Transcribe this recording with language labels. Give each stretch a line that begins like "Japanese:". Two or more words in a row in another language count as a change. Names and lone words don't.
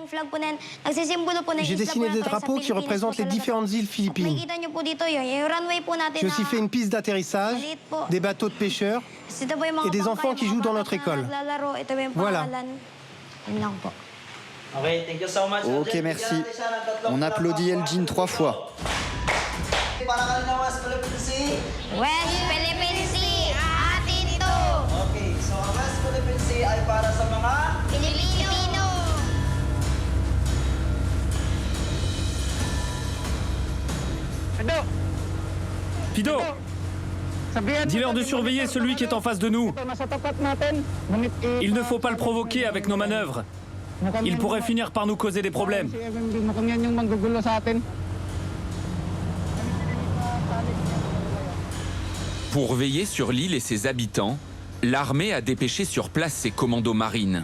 French: J'ai dessiné des drapeaux qui représentent les différentes îles philippines. J'ai aussi fait une piste d'atterrissage, des bateaux de pêcheurs et des enfants qui jouent dans notre école. Voilà. Ok, merci. On applaudit Elgin 3 fois.
Filipino: West Philippine Sea, atin to. Okay, so ang West Philippine Sea ay para sa mga Pilipino.
French: Pido, dis-leur de surveiller celui qui est en face de nous. Il ne faut pas le provoquer avec nos manœuvres. Il pourrait finir par nous causer des problèmes. Pour veiller sur l'île et ses habitants, l'armée a dépêché sur place ses commandos marines.